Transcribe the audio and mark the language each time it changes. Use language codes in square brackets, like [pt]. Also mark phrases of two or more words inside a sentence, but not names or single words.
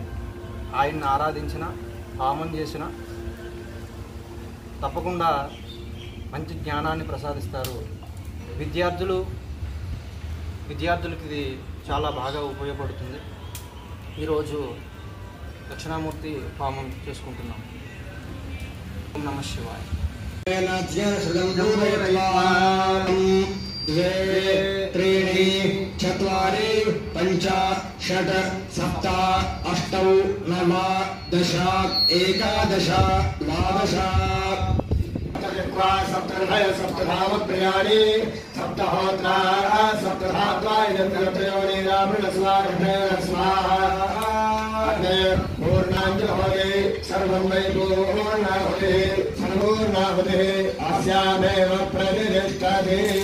[te] ఆయన్ని ఆరాధించిన హోమం చేసిన తప్పకుండా మంచి జ్ఞానాన్ని ప్రసాదిస్తారు. విద్యార్థులకి ఇది చాలా బాగా ఉపయోగపడుతుంది. ఈరోజు దక్షిణామూర్తి హోమం చేసుకుంటున్నాం. [sa] ఓం నమః శివాయ. द्वे त्रीणि चत्वारि पञ्च षट् सप्त अष्टौ नव दश एकादश द्वादश सप्तधामप्रियाणि सप्तहोत्रा पूर्णाञ्जलि सर्वं वै पूर्णाहुतिः अस्यामेव प्रतिष्ठति।